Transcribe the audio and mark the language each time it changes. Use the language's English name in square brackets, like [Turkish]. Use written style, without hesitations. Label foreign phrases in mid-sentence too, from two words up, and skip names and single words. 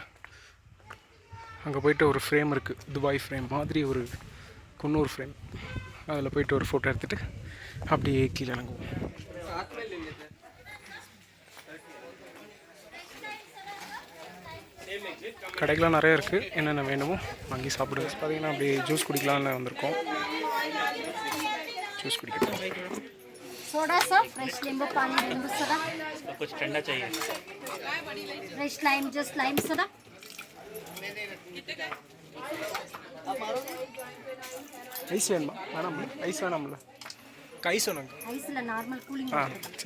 [Tamil] அங்கே போய்ட்டு ஒரு ஃப்ரேம் இருக்குது, துபாய் ஃப்ரேம் மாதிரி ஒரு குன்னூர் ஃப்ரேம். அதில் போய்ட்டு ஒரு ஃபோட்டோ எடுத்துகிட்டு அப்படியே கீழே இறங்குவோம். கடைகள்லாம் நிறைய இருக்குது, என்னென்ன வேணுமோ வாங்கி சாப்பிடுங்க. பார்த்தீங்கன்னா அப்படியே ஜூஸ் குடிக்கலாம்னு வந்திருக்கோம். [Hindi] जूस कुछ [English] soda sir fresh [Hindi] नींबू पानी नींबू सोडा कुछ ठंडा चाहिए [English] fresh lime just lime soda [Tamil] ஐஸ் வேணுமா வேணாம் ஐஸ் வேணாம்ல ஐஸ் வேணும் ஐஸ்ல [English] normal cooling [Tamil] சரி